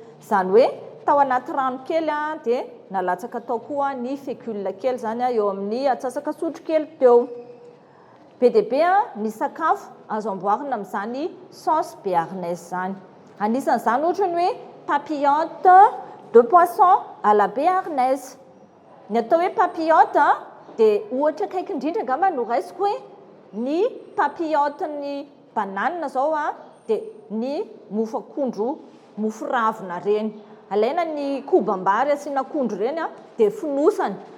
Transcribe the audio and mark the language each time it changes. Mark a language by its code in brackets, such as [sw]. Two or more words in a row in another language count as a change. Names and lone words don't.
[mg] Izany hoe, tao anaty rano kely a, dia nalatsaka tao koa ny fécule kely izany a, eo amin'ny atsasaka sotro kely teo. Be dia be a, ny sakafo azo amboarina amin'izany saosy béarnaise izany. Anisan'izany ohatra ny hoe [fr] papillote de poisson à la béarnaise. [mg] Ny atao hoe papillote a, dia ohatra akaiky indrindra angamba no raisiko hoe ny papillote ny banane zao a, dia ny mofo akondro, mofo ravina reny. Alaina ny kobam-bary asiana akondro reny a, dia fonosana.